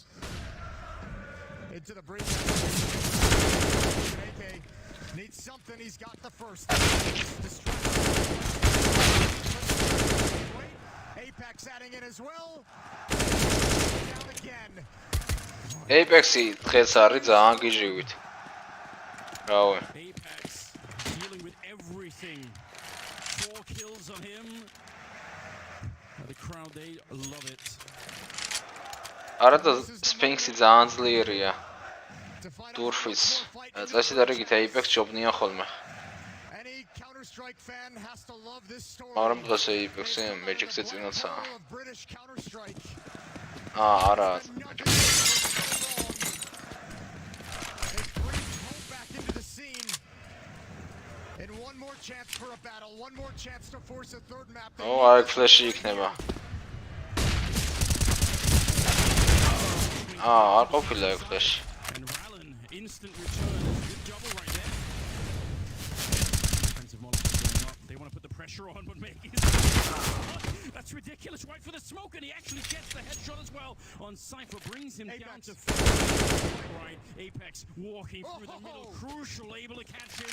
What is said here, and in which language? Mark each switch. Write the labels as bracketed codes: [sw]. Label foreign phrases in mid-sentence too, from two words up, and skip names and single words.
[en] Into the breach. AK needs something. He's got the first. Apex adding in as well. Down again. [ka] Apex-ი დღეს არის ძალიან გიჟივით. რავი. [en] Apex dealing with everything. 4 kills on him. The crowd, they love it. [ka] არა და Sphinx-ი ძალიან ძლიერია. Durfis. წესი და რიგით Apex ჯობნია ხოლმე. მაგრამ დღეს Apex-ი Magic-ზე წინაცაა. არა. აი ფლეში იქნება. არ ყოფილა ეგ ფლეში. [en] Instant return, good double right there. Defensive Molotov going up. They want to put the pressure on, but that's ridiculous. Right for the smoke, and he actually gets the headshot as well on Cypher. Brings him down to 4. Right, Apex walking through the middle, crucial, able to catch him.